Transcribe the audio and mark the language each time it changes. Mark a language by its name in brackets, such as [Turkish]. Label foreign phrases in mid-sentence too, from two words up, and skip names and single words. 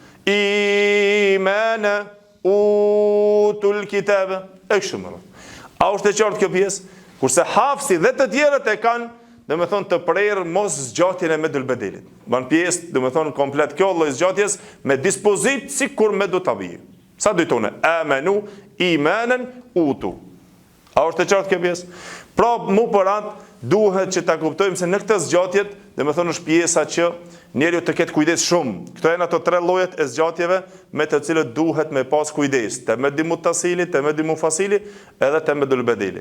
[Arabic] إيمانا أوتوا الكتاب, [Albanian] e kështu me radhë. A është e qartë kjo pjesë? Kurse hafsi dhe të tjerët e kanë, domethënë të prerë mos zgjatjen e [Arabic] مد البدل. [Albanian] Ban pjesë, domethënë komplet kjo lloj zgjatjes me dispozit sikur [Arabic] مد طبيعي. [Albanian] Sa dojtone? [Arabic] آمنوا إيمانا أوتوا. [Albanian] A është e qartë kjo pjesë? Pra, mu për atë, duhet që ta kuptojmë se në këtë zgjatjet, domethënë është pjesa që njeriu të ketë kujdes shumë. Këto janë ato 3 llojet e zgjatjeve me të cilët duhet me pas kujdes. Te [Arabic] مد متصل, [Albanian] te [Arabic] مد منفصل, [Albanian] edhe te [Arabic] مد البدل.